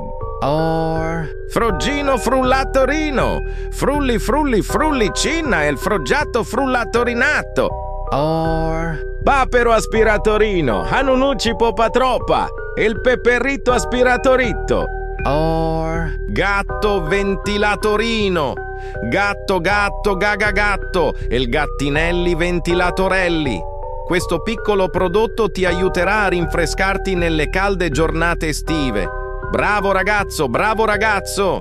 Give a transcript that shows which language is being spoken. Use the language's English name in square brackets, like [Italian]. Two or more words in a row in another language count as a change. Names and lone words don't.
[Italian] or Froggino frullatorino, frulli frulli frullicina e il froggiato frullatorinato. or Papero aspiratorino, anunucci popatroppa, il peperito aspiratorito. or Gatto ventilatorino, gatto gatto gaga gatto, il gattinelli ventilatorelli. Questo piccolo prodotto ti aiuterà a rinfrescarti nelle calde giornate estive. Bravo ragazzo, bravo ragazzo!